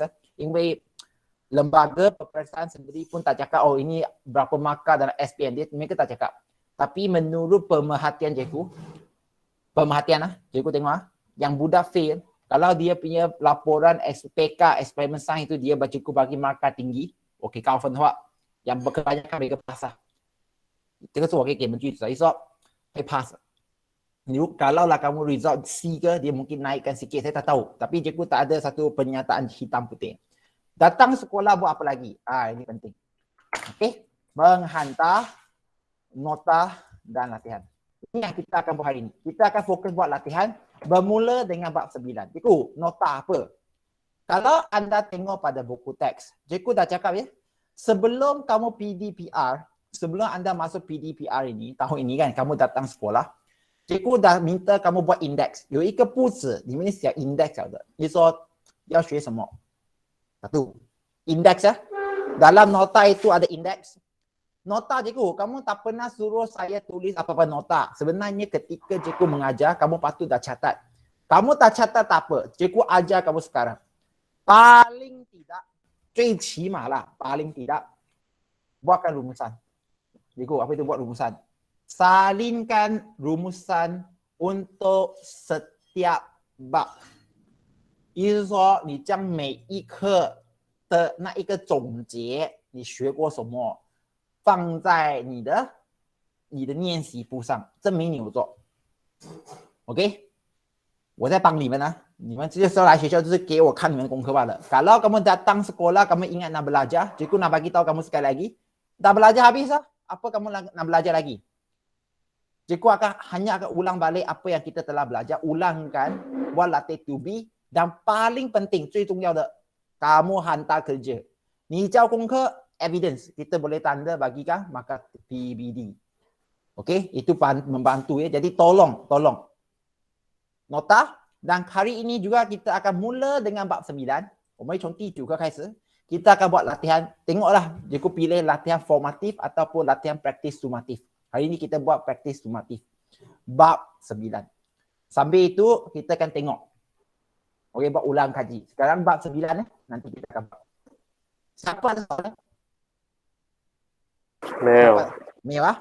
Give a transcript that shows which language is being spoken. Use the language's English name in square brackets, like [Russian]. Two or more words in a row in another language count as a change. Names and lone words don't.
[Malay] 因为 lembaga peperiksaan sendiri pun tak cakap, ini berapa markah dalam SPM dia, mereka tak cakap. Tapi menurut pemerhatian cikgu, cikgu tengok yang budak fail, kalau dia punya laporan PK eksperimen sains itu dia cikgu bagi markah tinggi, okey, [Chinese] 高分的话 [Malay] yang kebanyakan mereka pass [Chinese] 这个是我可以给你们句子，所以说会 [Malay] pass。kalau lah kamu result C ke, dia mungkin naikkan sikit, saya tak tahu. Tapi cikgu tak ada satu pernyataan hitam putih. Datang sekolah buat apa lagi? Ini penting. Okey, menghantar nota dan latihan. Ini yang kita akan buat hari ini. Kita akan fokus buat latihan bermula dengan bab 9. Cikgu, nota apa? Kalau anda tengok pada buku teks, cikgu dah cakap sebelum kamu PDPR, sebelum anda masuk PDPR ini, tahun ini kan, kamu datang sekolah, cikgu dah minta kamu buat indeks. [Chinese] 有一个布子里面写 index 的，你说要学什么？ [Malay] Satu, indeks dalam nota itu ada indeks. Nota cikgu, kamu tak pernah suruh saya tulis apa-apa nota. Sebenarnya ketika cikgu mengajar, kamu patut dah catat. Kamu tak catat tak apa, cikgu ajar kamu sekarang. Paling tidak, 最起码 lah, paling tidak, buatkan rumusan. Cikgu, apa itu buat rumusan? Salinkan rumusan untuk setiap bab. [Chinese] 意思是说，你将每一课的那一个总结，你学过什么，放在你的练习簿上，证明你有做。OK， 我在帮你们啊，你们这时候来学校就是给我看你们功课罢了。 [Malay] Kalau kamu datang sekolah, kamu ingat nak belajar, cikgu nak bagi tahu kamu sekali lagi. Dah belajar habis lah. Apa kamu nak belajar lagi? Cikgu hanya akan ulang balik apa yang kita telah belajar, ulangkan, buat latih to be, dan paling penting, [Chinese] 最重要的, [Malay] kamu hantar kerja. [Chinese] 你交功课, [Malay] evidence, kita boleh tanda bagikan markah PBD. Okey, itu membantu ya. Jadi tolong. Nota, dan hari ini juga kita akan mula dengan bab 9. [Chinese] 我们从第9课开始, [Malay] kita akan buat latihan. Tengoklah, cikgu pilih latihan formatif ataupun latihan praktis sumatif. Hari ini kita buat praktis sumatif. Bab 9. Sambil itu, kita akan tengok. Okey, buat ulang kaji. Sekarang bab 9 nanti kita akan buat. Siapa ada soalan? Mewah.